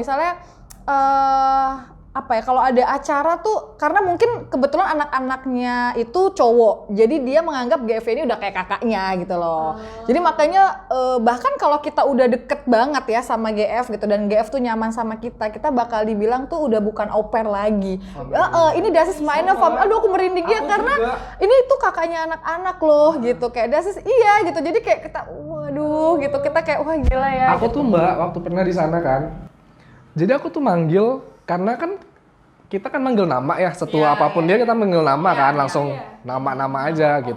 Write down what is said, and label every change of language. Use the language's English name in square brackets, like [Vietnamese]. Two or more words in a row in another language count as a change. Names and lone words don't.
[Indonesian] Misalnya kalau ada acara tuh, karena mungkin kebetulan anak-anaknya itu cowok, jadi dia menganggap GF ini udah kayak kakaknya gitu loh. Jadi makanya bahkan kalau kita udah deket banget ya sama GF gitu, dan GF tuh nyaman sama kita bakal dibilang tuh udah bukan au pair lagi. [German] Ini das is meine Familie. [Indonesian] Aduh aku merinding ya, karena ini tuh kakaknya anak-anak loh gitu, kayak [German] das is [Indonesian] iya gitu. Jadi kayak kita waduh gitu, kita kayak wah gila ya. Aku tuh Mbak waktu pernah di sana kan. Jadi aku tuh manggil, karena kan kita kan manggil nama ya, setua apapun dia kita manggil nama kan, langsung nama-nama aja gitu.